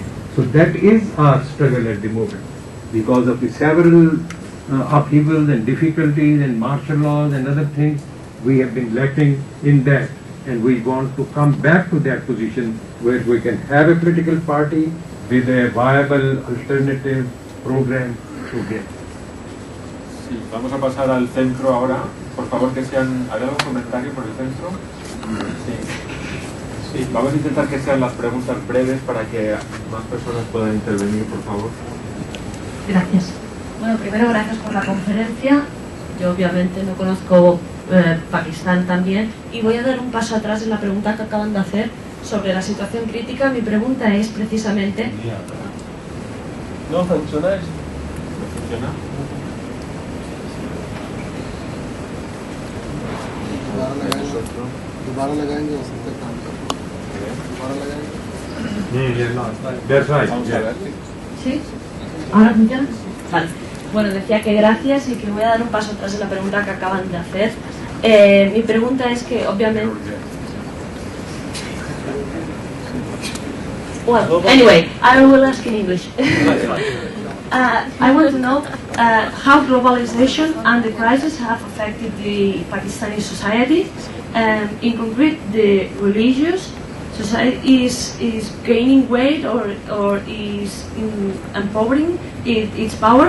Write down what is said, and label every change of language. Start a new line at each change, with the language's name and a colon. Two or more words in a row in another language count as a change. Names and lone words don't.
English: So that is our struggle at the moment. Because of the several upheavals and difficulties and martial laws and other things, we have been lacking in that. And we want to come back to that position where we can have a political party with a viable alternative program to get.
Spanish: Sí, vamos a pasar al centro ahora. Por favor, que sean... ¿Hay algún comentario por el centro? Sí. Sí, vamos a intentar que sean las preguntas breves para que más personas puedan intervenir, por favor. Gracias. Bueno, primero gracias por la conferencia. Yo obviamente no conozco Pakistán también y voy a dar un paso atrás en la pregunta que acaban de hacer sobre la situación crítica. Mi pregunta es precisamente... No funciona. ¿Funciona?
Hindi: दोबारा लगाएंगे हो सकता है काम कर दोबारा लगाएंगे
English: That's right.
Spanish: Vamos a
English: Yeah.
Spanish: ver. ¿Sí? ¿Ahora funciona? Vale. Bueno, decía que gracias y que voy a dar un paso atrás en la pregunta que acaban de hacer. Mi pregunta es que, obviamente...
English: Well, anyway, I will ask in English. I want to know how globalization and the crisis have affected the Pakistani society. In concrete, the religious society is gaining weight or is empowering its power.